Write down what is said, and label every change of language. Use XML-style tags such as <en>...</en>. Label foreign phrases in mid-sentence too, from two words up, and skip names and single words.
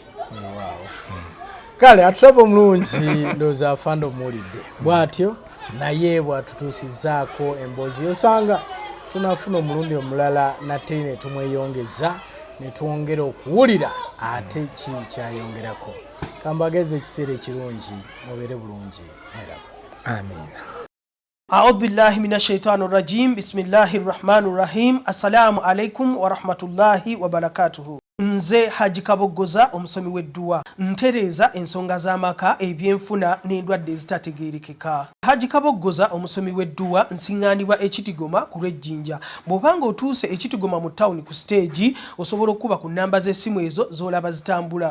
<lg>kale aturaba omulungi ndowooza afande omuwulidde bw'atyo naye bw'atutuusizaako emboozi osanga tunafuna omulundi omulala nate ne tumweyongeza ne twongera okuwulira ate ki kyayongerako kambageze ekiseera ekirungi mubeere bulungi mweraba amiina</lg> <ar>أعوذ بالله من الشيطان الرجيم بسم الله الرحمن الرحيم السلام عليكم ورحمة الله وبركاته</ar> <lg>nze Haji Kabogoza omusomi w'edduwa ntereza ensonga z'amaka ebyenfuna n'endwadde ezitategeerekeka. Haji Kabogoza omusomi w'edduwa nsiŋŋaanibwa ekitigoma ku lw'ejjinja. Bw'obanga otuuse ekitigoma mu ttawuni ku siteegi osobola okuba ku nnamba z'essimu ezo z'olaba zitambula.</lg>